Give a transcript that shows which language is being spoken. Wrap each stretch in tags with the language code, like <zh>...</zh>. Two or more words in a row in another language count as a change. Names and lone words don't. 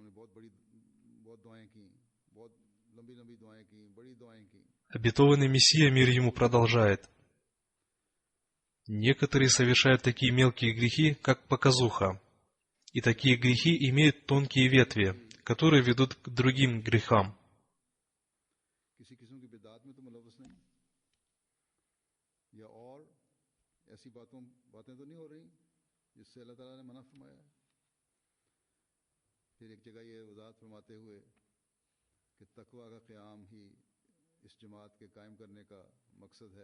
<ru>Обетованный Мессия, мир ему, продолжает: некоторые совершают такие мелкие грехи, как показуха, и такие грехи имеют тонкие ветви, которые ведут к другим грехам.</ru> <ur>باتیں تو نہیں ہو رہیں جس سے اللہ تعالیٰ نے منع فرمایا ہے. پھر ایک جگہ یہ وضاحت فرماتے ہوئے کہ تقویٰ کا قیام ہی اس جماعت کے قائم کرنے کا مقصد ہے.</ur>